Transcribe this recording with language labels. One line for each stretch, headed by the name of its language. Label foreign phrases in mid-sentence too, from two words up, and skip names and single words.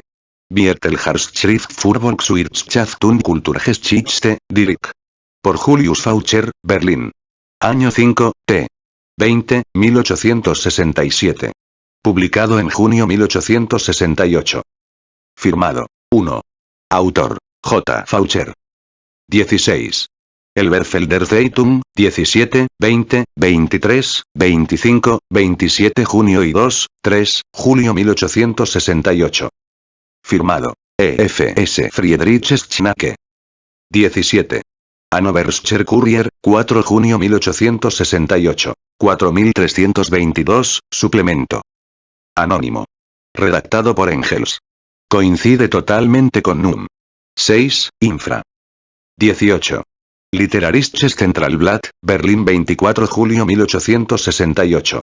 Spanish: Viertelharschrift für Volkswirtschaft und Kulturgeschichte, Direkt. Por Julius Faucher, Berlín. Año 5, t. 20, 1867. Publicado en junio 1868. Firmado. 1. Autor. J. Faucher. 16. Elberfelder Zeitung, 17, 20, 23, 25, 27 junio y 2, 3, julio 1868. Firmado. E. F. S. Friedrich Schnacke. 17. Hannoverscher Kurier, 4 junio 1868. 4322, suplemento. Anónimo. Redactado por Engels. Coincide totalmente con Núm. 6, Infra. 18. Literarisches Centralblatt, Berlín 24 de julio 1868.